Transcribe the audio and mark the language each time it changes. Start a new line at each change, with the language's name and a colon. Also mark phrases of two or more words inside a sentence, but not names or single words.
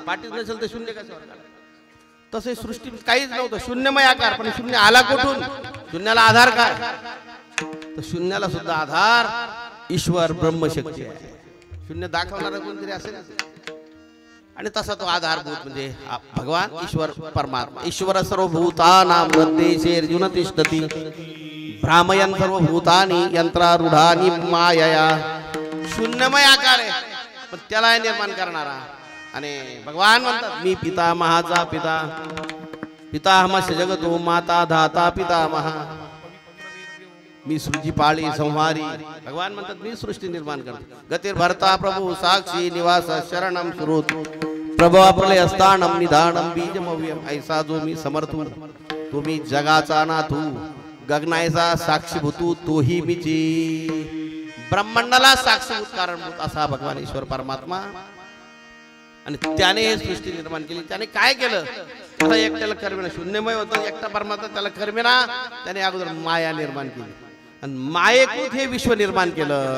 Marathi: पाठीच नसेल तर शून्य कशावर? तसे सृष्टी काहीच नव्हतं, शून्यमय आकार, पण शून्य आला कुठून? शून्याला आधार काय? तर शून्याला सुद्धा आधार ईश्वर ब्रह्मशक्ती आहे. शून्य दाखवणारा कोणतरी असेल, आणि तसा तो आधारभूत म्हणजे भगवान ईश्वर परमात्मा.
Sanskrit: ईश्वर सर्वभूतानां हृदये अर्जुन तिष्ठति, भ्रामयन् सर्वभूतानि यंत्रारूढानि मायया.
Marathi: शून्यमय आकार आहे, पण त्याला निर्माण करणारा. आणि भगवान म्हणतात, मी पितामहाचा पिता,
Sanskrit: पितामहस्य जगतो माता धाता पितामह,
Marathi: मी सृजी पाळी संहारी. भगवान म्हणतात, मी सृष्टी निर्माण करतो.
Sanskrit: गतिर भरता प्रभू साक्षी निवास शरणम सुरोत, प्रभव प्रलय स्थानम निधानम बीजमव्यम.
Marathi: ऐसा जो मी समर्थू, तुम्ही जगाचा नाथू, गगनायचा साक्षीभूतू, तोही मीची. ब्रह्मांडाला साक्षीभूत कारणभूत असा भगवान ईश्वर परमात्मा. आणि त्याने हे सृष्टी निर्माण केली. त्याने काय केलं? त्याला एकट्याला कर्मेना, शून्यमय होतं एकटा परमात्मा, त्याला कर्मेना त्याने अगोदर माया निर्माण केली, आणि मायेकृत हे विश्व निर्माण केलं.